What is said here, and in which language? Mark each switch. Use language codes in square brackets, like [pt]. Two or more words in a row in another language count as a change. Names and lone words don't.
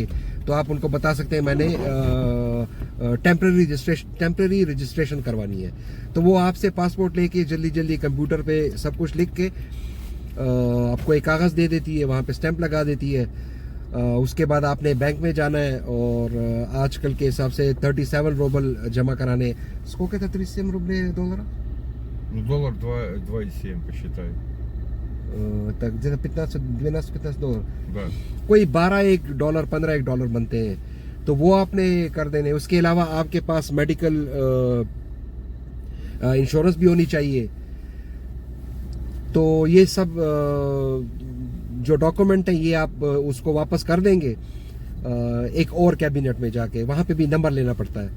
[hi] तो आप उनको बता सकते हैं मैंने [en] temporary registration [hi] करवानी है। तो वो आपसे पासपोर्ट लेके जल्दी कंप्यूटर पे सब कुछ लिख के आपको एक कागज़ दे देती है, वहाँ पे स्टैंप लगा देती है। उसके बाद आपने बैंक में जाना है और आजकल के हिसाब से 37 रूबल जमा कराने। [ru] Сколько это 37 рублей доллара? Ну, доллар 2,7 посчитай. Так где-то 12-15 डॉलर। Да. [hi] कोई 12 डॉलर 15 डॉलर बनते हैं। तो वो आपने कर देने। उसके अलावा आपके पास [en] medical insurance [hi] भी होनी चाहिए। तो ये सब जो डॉक्यूमेंट है ये आप उसको वापस कर देंगे एक और कैबिनेट में जाके, वहाँ पे भी नंबर लेना पड़ता है।